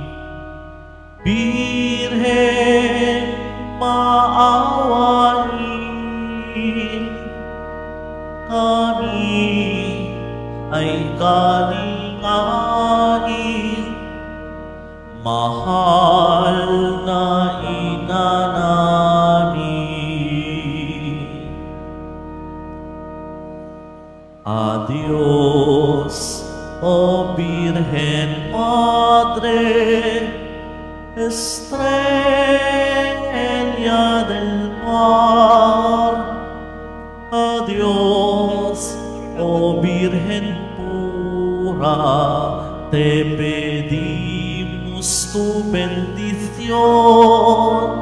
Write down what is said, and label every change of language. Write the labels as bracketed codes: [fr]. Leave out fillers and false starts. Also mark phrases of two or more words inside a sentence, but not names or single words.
[tl] Birhen, maawain. Kami ay kalingain. Mahal na ina namin. [es] Adios, O Virgen Madre, Estrella del Mar. Adios, O Virgen pura, te pedimos tu bendición.